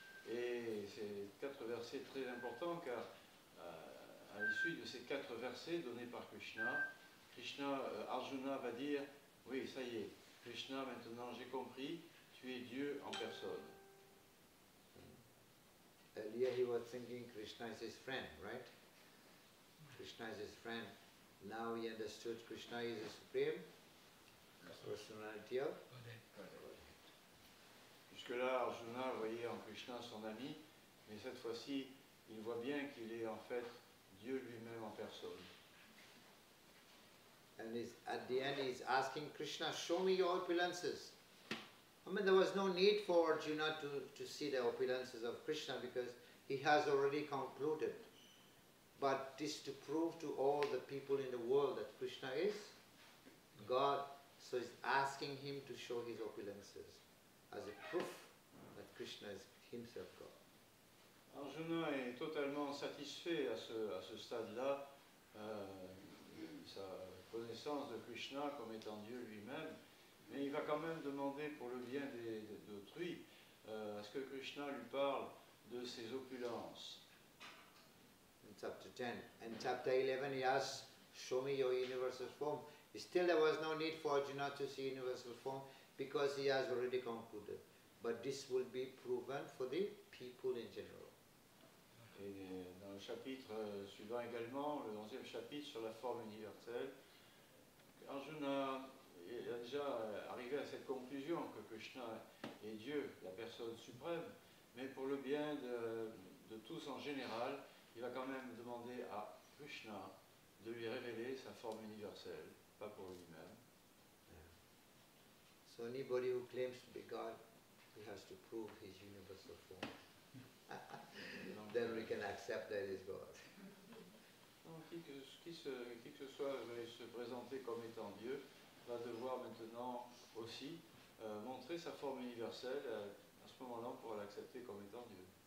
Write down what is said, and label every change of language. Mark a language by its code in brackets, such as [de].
[fr] Et c'est 4 versets très importants car à l'issue de ces 4 versets donnés par Krishna, Arjuna va dire, oui, ça y est, Krishna, maintenant j'ai compris, tu es Dieu en personne. [en] Earlier he was thinking Krishna is his friend, right? Krishna is his friend. Now he understood Krishna is the Supreme Personality of Godhead. [fr] Jusque-là, Arjuna voyait en Krishna son ami, mais cette fois-ci, il voit bien qu'il est en fait Dieu lui-même en personne. [en] And at the end he's asking Krishna, show me your opulences. I mean, there was no need for Arjuna to see the opulences of Krishna because he has already concluded. But this to prove to all the people in the world that Krishna is God, so he's asking him to show his opulences as a proof that Krishna is himself God. [fr] Arjuna est totalement satisfait à ce stade-là, sa connaissance de Krishna comme étant Dieu lui-même, mais il va quand même demander pour le bien d'autrui à ce que Krishna lui parle de ses opulences. [en] In chapter 10 and chapter 11 he asks, show me your universal form. Still there was no need for Arjuna to see universal form because he has already concluded. But this will be proven for the people in general. [fr] Et dans le chapitre suivant également, le 11e chapitre sur la forme universelle, Arjuna est déjà arrivé à cette conclusion que Krishna est Dieu, la personne suprême, mais pour le bien de tous en général, il va quand même demander à Krishna de lui révéler sa forme universelle, pas pour lui-même. [en] So anybody who claims to be God, he has to prove his universal form. Then we can accept that he is God. [fr] Donc, qui que ce soit veuille se présenter comme étant Dieu, va devoir maintenant aussi montrer sa forme universelle. À ce moment-là, on pourra l'accepter comme étant Dieu.